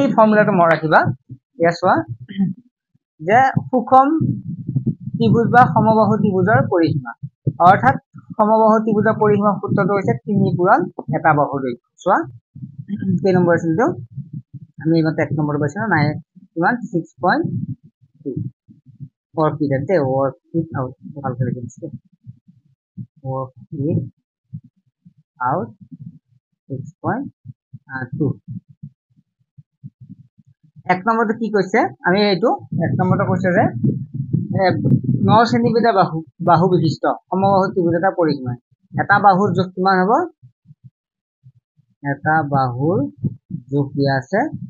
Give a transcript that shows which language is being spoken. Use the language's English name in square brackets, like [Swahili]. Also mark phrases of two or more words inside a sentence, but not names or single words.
[Assamese] ফৰ্মুলাটো মনত ৰাখিবা ইয়া চোৱা যে সুষম ত্ৰিভুজ বা সমবাহু ত্ৰিভুজৰ পৰিসীমা অৰ্থাৎ সমবাহু ত্ৰিভুজৰ পৰিসীমা সূত্ৰটো হৈছে 3 পূৰণ এটা বাহুৰ দৈৰ্ঘ্য চোৱা কেই নম্বৰ আছিল তো আমি এইমাত্ৰ 1 নম্বৰ পাইছো নাই কিমান 6.2 [English] work it out [Assamese] ভালকে লিখি দিছে [English] work it out [Assamese] 6.2 এক নম্বৰটো কি কৈছে আমি এইটো এক নম্বৰটো কৈছে যে 9 সেন্টিমিটাৰ বাহু বিশিষ্ট সমবাহু ত্ৰিভুজ এটাৰ পৰিসীমা এটা বাহুৰ জোখ কিমান হ'ব এটা বাহুৰ জোখ দিয়া আছে